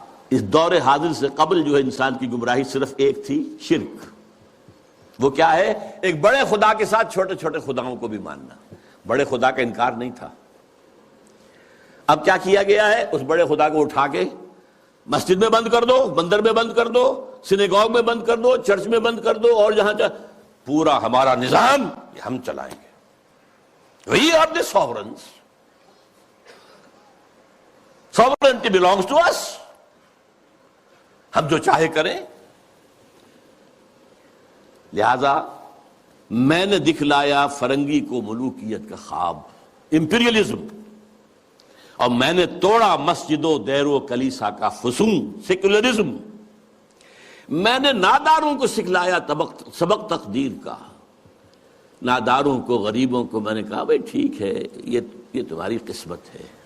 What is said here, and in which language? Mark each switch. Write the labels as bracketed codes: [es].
[ur] اس دور حاضر سے قبل جو ہے انسان کی گمراہی صرف ایک تھی، شرک۔ وہ کیا ہے؟ ایک بڑے خدا کے ساتھ چھوٹے چھوٹے خداؤں کو بھی ماننا۔ بڑے خدا کا انکار نہیں تھا۔ اب کیا کیا گیا ہے؟ اس بڑے خدا کو اٹھا کے مسجد میں بند کر دو، مندر میں بند کر دو، سینیگوگ میں بند کر دو، چرچ میں بند کر دو، اور جہاں پورا ہمارا نظام یہ ہم چلائیں گے۔ [en] We are the sovereigns. Sovereignty belongs to us. [ur] ہم جو چاہے کریں۔ لہذا میں نے دکھلایا فرنگی کو ملوکیت کا خواب، امپیریلزم، اور میں نے توڑا مسجد و دیر و کلیسا کا فسوں، سیکولرزم۔ میں نے ناداروں کو سکھلایا سبق تقدیر کا، ناداروں کو، غریبوں کو میں نے کہا بھائی ٹھیک ہے، یہ تمہاری قسمت ہے،